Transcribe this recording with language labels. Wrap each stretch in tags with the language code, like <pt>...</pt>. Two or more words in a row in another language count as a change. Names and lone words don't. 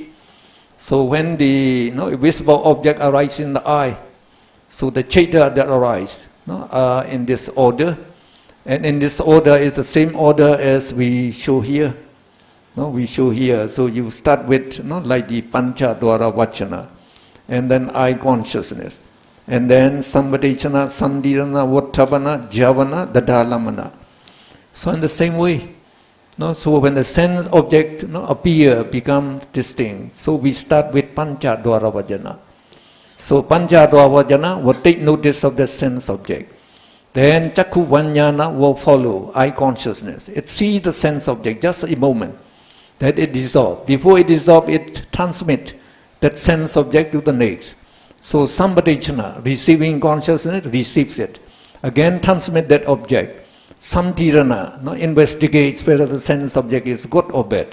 <en>So when the visible object arises in the eye, so the chaita that arise are in this order, and in this order is the same order as we show here. We show here. So you start with like the</en> <pi>pancha dvara vachana,</pi> <en>and then eye consciousness, and then</en> <pi>samvatechana, samdhirana, vattabana, javana, dadalamana.</pi> <en>So in the same way, so when the sense object appear, become distinct. So we start with</en> <pi>pancha dvara vajana.</pi> <en>So</en> <pi>pancha dvara vajana</pi> <en>will take notice of the sense object. Then</en> <pi>chakku vanyana</pi> <en>will follow, eye consciousness. It sees the sense object, just a moment, that it dissolves. Before it dissolves, it transmits that sense object to the next. So samvatechana, receiving consciousness, receives it. Again transmit that object. Samdhirana, investigates whether the sense object is good or bad.</en>